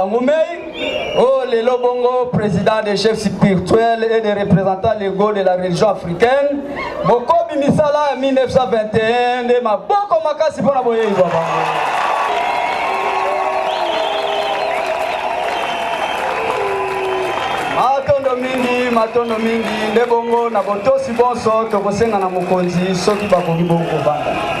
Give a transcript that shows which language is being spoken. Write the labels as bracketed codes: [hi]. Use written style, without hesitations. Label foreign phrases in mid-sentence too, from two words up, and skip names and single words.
[ln] bango mei oh lelo bongo [fr] président des chefs spirituels et des représentants légaux de la religion africaine [ln] bokobi misala ya 1921 nde maboko makasi mpona boyeiba bango matondo mingi nde bongo na botosi bonso tokosenga na mokonzi soki bakoki bongo kovanda